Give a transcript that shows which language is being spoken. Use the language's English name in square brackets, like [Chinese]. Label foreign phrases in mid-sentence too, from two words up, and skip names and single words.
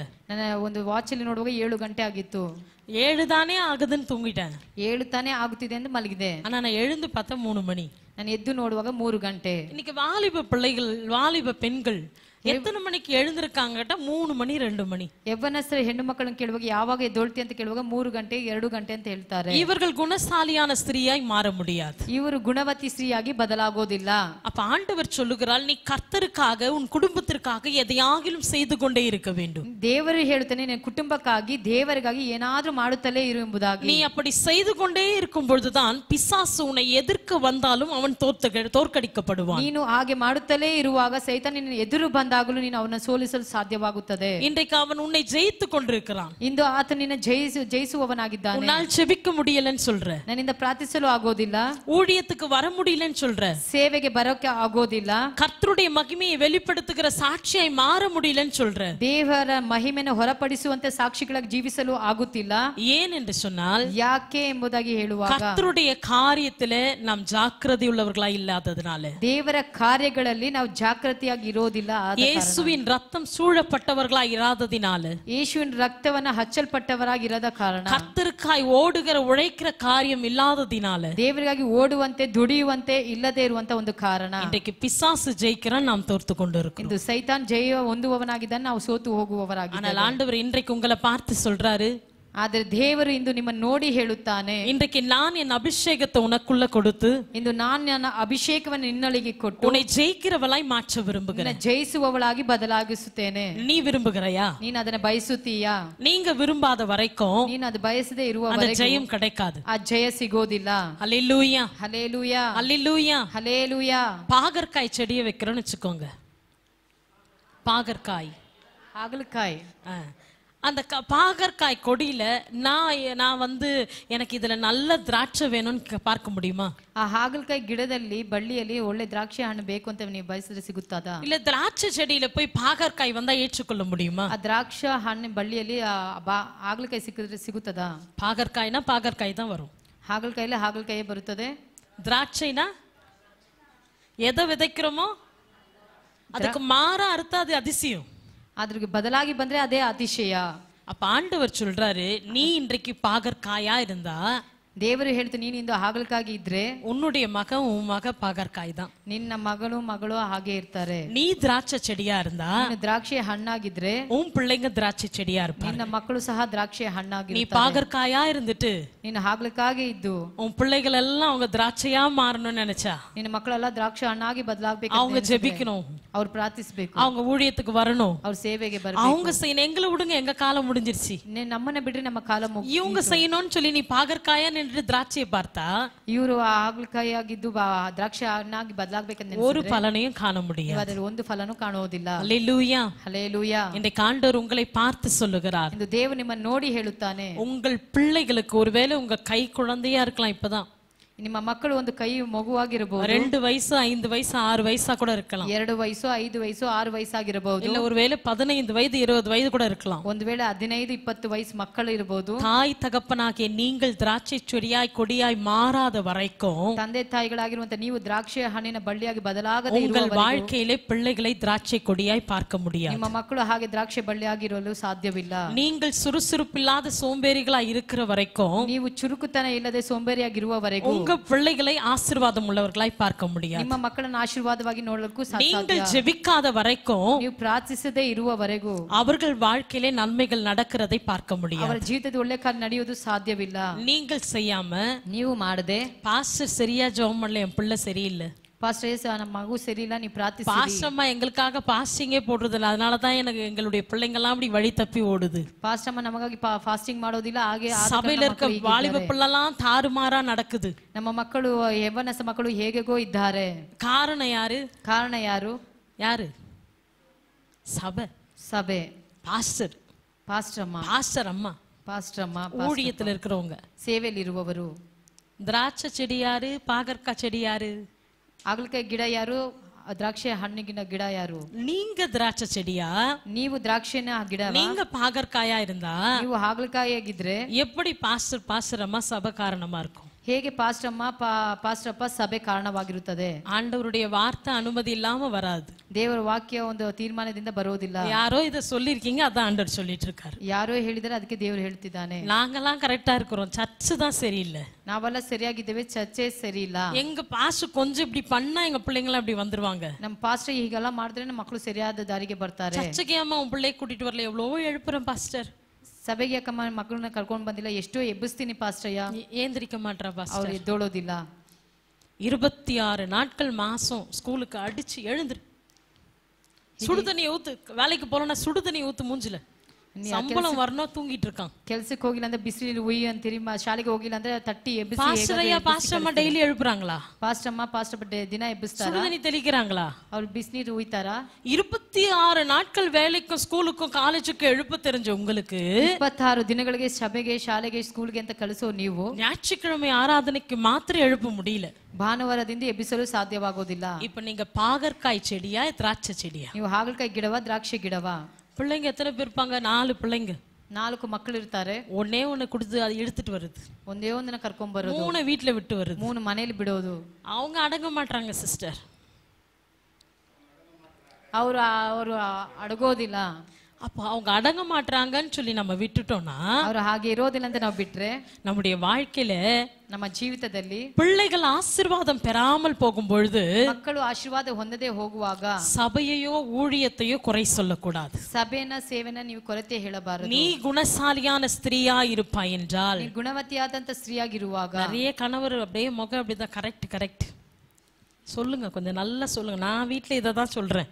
[Kannada] ನನ್ನ ಒಂದು ವಾಚ್ ಅಲ್ಲಿ ನೋಡುವಾಗ 7 ಗಂಟೆ ಆಗಿತ್ತು. [Tamil] 7 தானே ஆகுதுன்னு தூங்கிட்டேன். [Kannada] 7 ತಾನೇ ಆಗುತ್ತಿದೆ ಎಂದು ಮಲಗಿದೆ. [Tamil] ஆனா நான் எழுந்து பார்த்தா 3 மணி. [Kannada] ನಾನು ಎದ್ದು ನೋಡುವಾಗ 3 ಗಂಟೆ. [Tamil] இன்னைக்கு வாலிப பிள்ளைகள், வாலிப பெண்கள் எத்தனை மணிக்கு எழுந்திருக்காங்க கேட்டா 3 மணி 2 மணி. [Kannada] ಯವನಸ್ಥರ ಹೆಣ್ಣು ಮಕ್ಕಳನ್ನು ಕೇಳುವಾಗ ಯಾವಾಗ ಎದ್ದೊಳ್ತಿ ಅಂತ ಕೇಳುವಾಗ 3 ಗಂಟೆ 2 ಗಂಟೆ ಅಂತ ಹೇಳ್ತಾರೆ. [Tamil] இவர்கள் குணசாலியான ஸ்திரீயாய் மாற முடியாது. [Kannada] ಇವರು ಗುಣವತಿ ಸ್ತ್ರೀಯಾಗಿ ಬದಲಾಗೋದಿಲ್ಲ. [Tamil] அப்ப ஆண்டவர் சொல்லுகிறாள், நீ கர்த்தருக்காக உன் குடும்பத்திற்காக எதையாகிலும் செய்து கொண்டே இருக்க வேண்டும். [Kannada] ದೇವರು ಹೇಳುತ್ತಾನೆ, ನಿನ್ನ ಕುಟುಂಬಕ್ಕಾಗಿ ದೇವರಿಗಾಗಿ ಏನಾದ್ರೂ ಮಾಡುತ್ತಲೇ ಇರು ಎಂಬುದಾಗಿ. [Tamil] நீ அப்படி செய்து கொண்டே இருக்கும் பொழுதுதான் பிசாசு உன்னை எதிர்க்க வந்தாலும் அவன் தோற்கடிக்கப்படுவான். [Kannada] ನೀನು ಹಾಗೆ ಮಾಡುತ್ತಲೇ ಇರುವಾಗ ಸೈತಾನ ನಿನ್ನ ಎದುರು ಬಂದಾಗಲೂ ನೀನು ಅವನ ಸೋಲಿಸಲು ಸಾಧ್ಯವಾಗುತ್ತದೆ. [Tamil] இன்றைக்கு அவன் உன்னை ஜெயித்து கொண்டிருக்கிறான். [Kannada] ಇಂದು ಆತ ನಿನ್ನ ಜಯಿಸುವವನಾಗಿದ್ದಾನೆ. [Tamil] உன்னால் ஜெபிக்க முடியலன்னு சொல்ற, [Kannada] ನನ್ನಿಂದ ಪ್ರಾರ್ಥಿಸಲು ಆಗೋದಿಲ್ಲ, [Tamil] ஊழியத்துக்கு வர முடியலன்னு சொல்ற, [Kannada] ಸೇವೆಗೆ ಬರೋಕೆ ಆಗೋದಿಲ್ಲ, [Tamil] கர்த்தருடைய மகிமையை வெளிப்படுத்துகிற சாட்சியாய் மாற முடியலன்னு சொல்ற. [Kannada] ದೇವರ ಮಹಿಮೆಯನ್ನು ಹೊರಪಡಿಸುವಂತೆ ಸಾಕ್ಷಿಗಳಾಗಿ ಜೀವಿಸಲು ಆಗುತ್ತಿಲ್ಲ. [Tamil] ஏன் என்று சொன்னால், [Kannada] ಯಾಕೆ ಎಂಬುದಾಗಿ ಹೇಳುವಾಗ, [Tamil] கர்த்தருடைய காரியத்திலே நாம் ஜாக்கிரதை உள்ளவர்களாய் இல்லாததனால, [Kannada] ದೇವರ ಕಾರ್ಯಗಳಲ್ಲಿ ನಾವು ಜಾಗೃತಿಯಾಗಿ ಇರೋದಿಲ್ಲ. [Tamil] இயேசுவின் ரத்தம் சூழப்பட்டவர்களாய் இராததினால, [Kannada] ಯೇಸುವಿನ ರಕ್ತವನ್ನ ಹಚ್ಚಲ್ಪಟ್ಟವರಾಗಿರದ ಕಾರಣ, [Tamil] கர்த்தருக்காய் ஓடுகிற உழைக்கிற காரியம் இல்லாததினால, [Kannada] ದೇವರಿಗಾಗಿ ಓಡುವಂತೆ ದುಡಿಯುವಂತೆ ಇಲ್ಲದೆ ಇರುವಂತ ಒಂದು ಕಾರಣ, [Tamil] இன்றைக்கு பிசாசு ஜெயிக்கிறான், நாம் தோர்த்து கொண்டிருக்கிறோம். [Kannada] ಇಂದು ಸೈತಾನ್ ಜಯ ಹೊಂದುವವನಾಗಿದ್ದಾನೆ, ನಾವು ಸೋತು ಹೋಗುವವರಾಗಿದ್ದೇವೆ. [Tamil] ஆனால் ஆண்டவர் இன்றைக்கு உங்களை பார்த்து சொல்றாரு, [Kannada] ಆದರೆ ದೇವರು ಇಂದು ನಿಮ್ಮನ್ನು ನೋಡಿ ಹೇಳುತ್ತಾನೆ, [Tamil] இன்றைக்கு நான் என் அபிஷேகத்தை உனக்குள்ள கொடுத்து, [Kannada] ಇಂದು ನಾನು ನನ್ನ ಅಭಿಷೇಕವನ್ನು ನಿನ್ನೊಳಗೆ ಕೊಟ್ಟು [Tamil] உன்னை ஜெயிக்கிறவளாய் மாற்ற விரும்புகிறேன். [Kannada] ಜಯಿಸುವವಳಾಗಿ ಬದಲಾಗಿಸುತ್ತೇನೆ. [Tamil] நீ விரும்புகிறாயா? [Kannada] ನೀನು ಅದನ್ನ ಬಯಸುತ್ತೀಯಾ? [Tamil] நீங்க விரும்பாத வரைக்கும் [Kannada] ನೀನು ಅದು ಬಯಸದೆ [Tamil] அந்த [Kannada] ಇರುವವರೆಗೂ [Tamil] ஜெயம் கிடைக்காது. [Kannada] ಆ ಜಯ ಸಿಗೋದಿಲ್ಲ. [Tamil] அல்லேலூயா, [Kannada] ಹಲ್ಲೆಲೂಯಾ, [Tamil] அல்லேலூயா. [Kannada] ಹಲ್ಲೆಲೂಯಾ. [Tamil] பாகற்காய் செடியை வைக்கிறோம்னு வச்சுக்கோங்க. பாகற்காய், [Kannada] ಹಾಗಲಕಾಯಿ, [Tamil] அந்த பாகற்காய் கொடியில நான் வந்து எனக்கு இதுல நல்ல திராட்சை வேணும்னு பார்க்க முடியுமா? [Kannada] ಆ ಹಾಗಲಕಾಯಿ ಗಿಡದಲ್ಲಿ ಬಳ್ಳಿಯಲ್ಲಿ ಒಳ್ಳೆ ದ್ರಾಕ್ಷಿ ಹಣ್ಣು ಬೇಕು ಅಂತ ನೀವು ಬಯಸಿದ್ರೆ ಸಿಗುತ್ತದಾ? [Tamil] இல்ல திராட்சை செடியில போய் பாகற்காய் வந்தா ஏற்றுக்கொள்ள முடியுமா? [Kannada] ಆ ದ್ರಾಕ್ಷ ಹಣ್ಣು ಬಳ್ಳಿಯಲ್ಲಿ ಹಾಗಲಕಾಯಿ ಸಿಕ್ಕಿದ್ರೆ ಸಿಗುತ್ತದಾ? [Tamil] பாகற்காய்னா பாகற்காய் தான் வரும். [Kannada] ಹಾಗಲಕಾಯಿಲೆ ಹಾಗಲಕಾಯಿ ಬರುತ್ತದೆ. [Tamil] திராட்சைனா எதை விதைக்கிறோமோ அதுக்கு மாறா அறுத்தா அது அதிசயம். [Kannada] ಅದ್ರ ಬದಲಾಗಿ ಬಂದ್ರೆ ಅದೇ ಅತಿಶಯ. [Tamil] அப்ப ஆண்டவர் சொல்றாரு, நீ இன்றைக்கு பாகற்காயா இருந்தா [Kannada] ದೇವರು ಹೇಳ್ತು, ನೀನು ಇಂದು ಹಾಗಲಕಾಯಿ ಇದ್ರೆ [Tamil] உன்னுடைய மகன் உன் மக பாகற்காய் தான். [Kannada] ನಿನ್ನ ಮಗಳು ಹಾಗೆ ಇರ್ತಾರೆ. [Tamil] நீ திராட்சை செடியா இருந்தா [Kannada] ನೀನು ದ್ರಾಕ್ಷಿ ಹಣ್ಣಾಗಿದ್ರೆ [Tamil] உன் பிள்ளைங்க திராட்சை செடியா இருப்பாங்க. [Kannada] ನಿನ್ನ ಮಕ್ಕಳು ಸಹ ದ್ರಾಕ್ಷಿ ಹಣ್ಣಾಗಿರ್ತಾರೆ. [Tamil] நீ பாகற்காயா இருந்துட்டு [Kannada] ನೀನು ಹಾಗಲಕಾಯಿ ಇದ್ದು [Tamil] உன் பிள்ளைகள் எல்லாம் அவங்க திராட்சையா மாறணும்னு நினைச்சா [Kannada] ನಿನ್ನ ಮಕ್ಕಳೆಲ್ಲ ದ್ರಾಕ್ಷಿ ಹಣ್ಣಾಗಿ ಬದಲಾಗಬೇಕು. [Tamil] அவங்க ஜெபிக்கணும், [Kannada] ಅವ್ರು ಪ್ರಾರ್ಥಿಸಬೇಕು, [Tamil] அவங்க ஊழியத்துக்கு வரணும், [Kannada] ಅವ್ರ ಸೇವೆಗೆ ಬರಬೇಕು. [Tamil] அவங்க செய்யணும். எங்களை விடுங்க, எங்க காலம் முடிஞ்சிருச்சு, [Kannada] ನಮ್ಮನ್ನ ಬಿಡ್ರಿ ನಮ್ಮ ಕಾಲ ಮುಗಿತು. [Tamil] இவங்க செய்யணும்னு சொல்லி நீ பாகற்காயா நின்று திராட்சையை பார்த்தா [Kannada] ಇವರು ಹಾಗಲಕಾಯಿ ಆಗಿದ್ದು ದ್ರಾಕ್ಷಿ ಹಣ್ಣಾಗಿ ಬದಲಾಗಬೇಕಂತ [Tamil] ஒரு பலனையும் காண முடியாது. [Kannada] ಅದರಲ್ಲಿ ಒಂದು ಫಲನೂ ಕಾಣುವುದಿಲ್ಲ. [Tamil] அல்லேலூயா. [Kannada] ಹಲ್ಲೆಲೂಯಾ. [Tamil] இன்றைக்கு ஆண்டவர் உங்களை பார்த்து சொல்லுகிறார், [Kannada] ಇಂದು ದೇವರು ನಿಮ್ಮನ್ನು ನೋಡಿ ಹೇಳುತ್ತಾನೆ, [Tamil] உங்கள் பிள்ளைகளுக்கு ஒருவேளை உங்க கை குழந்தையா இருக்கலாம், இப்பதான் [Kannada] ನಿಮ್ಮ ಮಕ್ಕಳು ಒಂದು ಕೈ ಮಗುವಾಗಿರಬಹುದು, [Tamil] 2 வயசு 5 வயசு 6 வயசா கூட இருக்கலாம், [Kannada] 2 ವಯಸ್ಸು 5 ವಯಸ್ಸು 6 ವಯಸ್ಸಾಗಿರಬಹುದು, [Tamil] இல்ல ஒருவேளை 15 வயது 20 வயது கூட இருக்கலாம். [Kannada] ಒಂದು ವೇಳೆ 15 20 ವಯಸ್ಸು ಮಕ್ಕಳು ಇರಬಹುದು. [Tamil] தாய் தகப்பனாகிய நீங்கள் திராட்சை செடியாய் கொடியாய் மாறாத வரைக்கும் [Kannada] ತಂದೆ ತಾಯಿಗಳಾಗಿರುವಂತ ನೀವು ದ್ರಾಕ್ಷಿಯ ಹಣ್ಣಿನ ಬಳ್ಳಿಯಾಗಿ ಬದಲಾಗದೆ [Tamil] உங்கள் [Kannada] ಇರುವವರೆಗೂ [Tamil] வாழ்க்கையிலே பிள்ளைகளை திராட்சை கொடியாய் பார்க்க முடியாது. [Kannada] ನಿಮ್ಮ ಮಕ್ಕಳು ಹಾಗೆ ದ್ರಾಕ್ಷಿ ಬಳ್ಳಿಯಾಗಿರಲು ಸಾಧ್ಯವಿಲ್ಲ. [Tamil] நீங்கள் சுறுசுறுப்பில்லாத சோம்பேறிகளா இருக்கிற வரைக்கும் [Kannada] ನೀವು ಚುರುಕುತನ ಇಲ್ಲದೆ ಸೋಂಬೇರಿಯಾಗಿರುವವರೆಗೂ [Tamil] உங்க பிள்ளைகளை ஆசீர்வாதம் உள்ளவர்களாய் பார்க்க முடியாது. [Kannada] ನಿಮ್ಮ ಮಕ್ಕಳನ್ನು ಆಶೀರ್ವಾದವಾಗಿ ನೋಡಲಿಕ್ಕೂ [Tamil] நீங்கள் ஜெபிக்காத வரைக்கும் [Kannada] ನೀವು ಪ್ರಾರ್ಥಿಸದೇ ಇರುವವರೆಗೂ [Tamil] அவர்கள் வாழ்க்கையிலே நன்மைகள் நடக்கிறதை பார்க்க முடியாது. [Kannada] ಅವರ ಜೀವಿತದ ಒಳ್ಳೆ ಕಾರ್ಯ ನಡೆಯುವುದು ಸಾಧ್ಯವಿಲ್ಲ. [Tamil] நீங்கள் செய்யாம [Kannada] ನೀವು ಮಾಡದೆ [Tamil] பாஸ்டர் சரியா ஜெபம் பண்ணல, என் பிள்ளை சரியில்லை, [Kannada] ಪಾಸ್ಟರ್ ಏಸು ನಮ್ಮ ಮಗು ಸರಿಯಿಲ್ಲ, ನೀವು ಪ್ರಾರ್ಥಿಸಿ. [Tamil] பாஸ்டர்மா எங்களுக்காக பாஸ்டிங்கே போடுறதில்ல, அதனாலதான் எனக்கு எங்களுடைய பிள்ளைங்க எல்லாம் அப்படி வழி தப்பி ஓடுது. [Kannada] ಪಾಸ್ಟಮ್ಮ ನಮಗಾಗಿ ಫಾಸ್ಟಿಂಗ್ ಮಾಡೋದಿಲ್ಲ, ಹಾಗೆ [Tamil] சபையில இருக்க வாலிப பிள்ளைலாம் தாறுமாறா நடக்குது. [Kannada] ನಮ್ಮ ಮಕ್ಕಳು ಯೌವನಸ್ಥ ಮಕ್ಕಳು ಹೇಗೆಗೋ ಇದ್ದಾರೆ. [Tamil] காரணம் யாரு? [Kannada] ಕಾರಣ ಯಾರು? [Tamil] யாரு? சபை, [Kannada] ಸಭೆ, [Tamil] பாஸ்டர், [Kannada] ಪಾಸ್ಟರ್ ಅಮ್ಮ, [Tamil] பாஸ்டர் அம்மா, [Kannada] ಪಾಸ್ಟರ್ ಅಮ್ಮ, [Tamil] ஊழியத்துல இருக்கிறவங்க. [Kannada] ಸೇವೆಯಲ್ಲಿ ಇರುವವರು. [Tamil] திராட்சை செடி யாரு? பாகற்காய் செடி யாரு? [Kannada] ಹಾಗಲಕಾಯಿ ಗಿಡ ಯಾರು? ದ್ರಾಕ್ಷಿ ಹಣ್ಣಿನ ಗಿಡ ಯಾರು? [Tamil] நீங்க திராட்சை செடியா? [Kannada] ನೀವು ದ್ರಾಕ್ಷಿನ ಗಿಡ. [Tamil] நீங்க பாகற்காயா இருந்தா [Kannada] ನೀವು ಹಾಗಲಕಾಯಿ ಆಗಿದ್ರೆ [Tamil] எப்படி பாஸ்டர் அம்மா சபை காரணமா இருக்கும்? [Kannada] ಹೇಗೆ ಪಾಸ್ಟರ್ ಅಮ್ಮ ಪಾಸ್ಟರ್ ಅಪ್ಪ ಸಭೆ ಕಾರಣವಾಗಿರುತ್ತದೆ? [Tamil] ஆண்டவருடைய வார்த்தை அனுமதி இல்லாம வராது. [Kannada] ದೇವರ ವಾಕ್ಯ ಒಂದು ತೀರ್ಮಾನದಿಂದ ಬರೋದಿಲ್ಲ. [Tamil] யாரோ இத சொல்லிருக்கீங்க, அதான் ஆண்டவர் சொல்லிட்டு இருக்காரு. [Kannada] ಯಾರೋ ಹೇಳಿದರೆ ಅದಕ್ಕೆ ದೇವರು ಹೇಳ್ತಿದ್ದಾನೆ. [Tamil] நாங்கெல்லாம் கரெக்டா இருக்கிறோம், சர்ச்சு தான் சரியில்லை. [Kannada] ನಾವೆಲ್ಲ ಸರಿಯಾಗಿದ್ದೇವೆ, ಚರ್ಚೆ ಸರಿ ಇಲ್ಲ. [Tamil] எங்க பாஸ்டர் கொஞ்சம் இப்படி பண்ணா எங்க பிள்ளைங்க அப்படி வந்துருவாங்க. [Kannada] ನಮ್ಮ ಪಾಸ್ಟರ್ ಹೀಗೆಲ್ಲ ಮಾಡಿದ್ರೆ ನಮ್ಮ ಮಕ್ಕಳು ಸರಿಯಾದ ದಾರಿಗೆ ಬರ್ತಾರೆ. [Tamil] சர்ச்சுக்கு ஏமா உன் பிள்ளைய கூட்டிட்டு வரல? எவ்வளவோ எழுப்புறேன் பாஸ்டர். [Kannada] ಸಭೆಗೆ ಯಾಕಮ್ಮ ಮಕ್ಕಳನ್ನ ಕರ್ಕೊಂಡು ಬಂದಿಲ್ಲ? ಎಷ್ಟೋ ಎಬ್ಬಿಸ್ತೀನಿ ಪಾಸ್ಟರ್ಯ, [Tamil] ஏந்திரிக்க மாட்டா [Kannada] ಅವ್ರು [Tamil] பாஸ்டர். [Kannada] ಎದ್ದೋಳೋದಿಲ್ಲ. [Tamil] 26 நாட்கள் மாசம் ஸ்கூலுக்கு அடிச்சு எழுந்துரு, சுடுதண்ணி ஊத்து, வேலைக்கு போறோம்னா சுடுதண்ணி ஊத்து மூஞ்சில, சம்பளம் வரணும், தூங்கிட்டு இருக்கான். [Kannada] ಕೆಲ್ಸಕ್ಕೆ ಹೋಗಿಲ್ಲ ಅಂದ್ರೆ ಬಿಸಿಲಲ್ಲಿ ಉಯ್ಯಿ ಅಂತೀರಿ, ಶಾಲೆಗೆ ಹೋಗಿಲ್ಲ ಅಂದ್ರೆ ತಟ್ಟಿ ಎಬ್ಬಿಸಿ. [Tamil] பாஸ்டர் அம்மா டெய்லி எழுப்புறாங்களா? [Kannada] ಪಾಸ್ಟರ್ ಅಮ್ಮ ಪಾಸ್ಟರ್ ದಿನ ಎಬ್ಬಿಸ್ತಾರ? [Tamil] சுடுதண்ணி தெளிக்கிறாங்களா? [Kannada] ಅವ್ರು ಬಿಸಿನೀರು ಉಯ್ತಾರ? [Tamil] 26 நாட்கள் வேலைக்கும் ஸ்கூலுக்கும் காலேஜுக்கும் எழுப்ப தெரிஞ்ச உங்களுக்கு [Kannada] 26 ದಿನಗಳಿಗೆ ಸಭೆಗೆ ಶಾಲೆಗೆ ಸ್ಕೂಲ್ಗೆ ಅಂತ ಕಳಿಸೋ ನೀವು [Tamil] ஞாயிற்றுக்கிழமை ஆராதனைக்கு மாத்திரம் எழுப்ப முடியல, [Kannada] ಭಾನುವಾರದಿಂದ ಎಬ್ಬಿಸಲು ಸಾಧ್ಯವಾಗೋದಿಲ್ಲ. [Tamil] இப்ப நீங்க பாகற்காய் செடியா திராட்சை செடியா? [Kannada] ನೀವು ಹಾಗಲಕಾಯಿ ಗಿಡವಾ ದ್ರಾಕ್ಷಿ ಗಿಡವಾ? [Tamil] பிள்ளைங்க எத்தனை பேர் இருப்பாங்க? 4 பிள்ளைங்க, [Kannada] 4 ಮಕ್ಕಳು ಇರ್ತಾರೆ. [Tamil] ஒண்ணு கொடுத்து அதை எடுத்துட்டு வருது, [Kannada] ಒಂದೇ ಒಂದನ್ನ ಕರ್ಕೊಂಡ್ ಬರೋದು, [Tamil] 3 வீட்டுல விட்டு வருது. [Kannada] 3 ಮನೇಲಿ ಬಿಡೋದು. [Tamil] அவங்க அடங்க மாட்டாங்க சிஸ்டர், [Kannada] ಅವರು ಅಡಗೋದಿಲ್ಲ. [Tamil] அப்ப அவங்க அடங்க மாட்டாங்கன்னு சொல்லி நம்ம விட்டுட்டோம்னா, [Kannada] ಅವರು ಹಾಗೆ ಇರೋದಿಲ್ಲ ಅಂತ ನಾವು ಬಿಟ್ರೆ [Tamil] நம்முடைய வாழ்க்கையில [Kannada] ನಮ್ಮ ಜೀವಿತದಲ್ಲಿ [Tamil] பிள்ளைகள் ஆசீர்வாதம் பெறாமல் போகும் பொழுது [Kannada] ಮಕ್ಕಳು ಆಶೀರ್ವಾದ ಹೊಂದದೆ ಹೋಗುವಾಗ [Tamil] சபையையோ ஊழியத்தையோ குறை சொல்லக்கூடாது. [Kannada] ಸಭೆನ ಸೇವೆನ ನೀವು ಕೊರತೆ ಹೇಳಬಾರದು. [Tamil] நீ குணசாலியான ஸ்திரீயா இருப்பாய் என்றால், [Kannada] ನೀವು ಗುಣವತಿಯಾದಂತ ಸ್ತ್ರೀಯಾಗಿರುವಾಗ, [Tamil] நிறைய கணவர் அப்படியே முகம் அப்படிதான் கரெக்ட் சொல்லுங்க, கொஞ்சம் நல்லா சொல்லுங்க, நான் வீட்டுல இததான் சொல்றேன்.